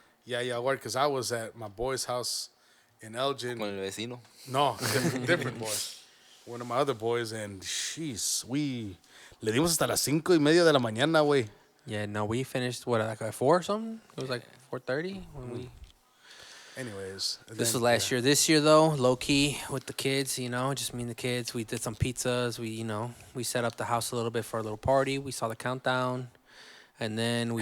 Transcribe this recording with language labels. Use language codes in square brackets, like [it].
[en] Yeah, y'all were, because I was at my boy's house in Elgin. [es] Con el vecino. [en] No, different boy. One of my other boys, and jeez, [es] le dimos hasta las 5:30 de la mañana, güey. [en] Yeah. No, we finished like at 4 or something. It was like 4:30 when we. Anyways. This was last year. This year, though, low key with the kids, just me and the kids. We did some pizzas. We set up the house a little bit for a little party. We saw the countdown, and then we